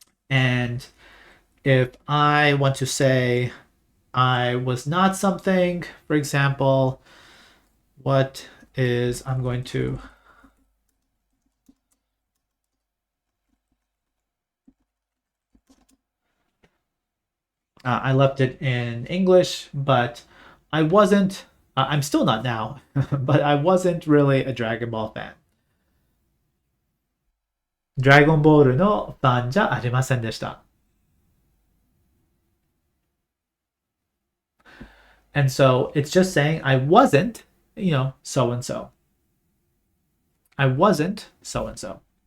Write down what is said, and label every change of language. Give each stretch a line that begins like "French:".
English: And if I want to say I was not something, for example, I'm going to I left it in English, but I wasn't, I'm still not now, but I wasn't really a Dragon Ball fan.
Japanese: Dragon Ball のファンじゃありませんでした。
English: And so it's just saying I wasn't, so and so. I wasn't so and so.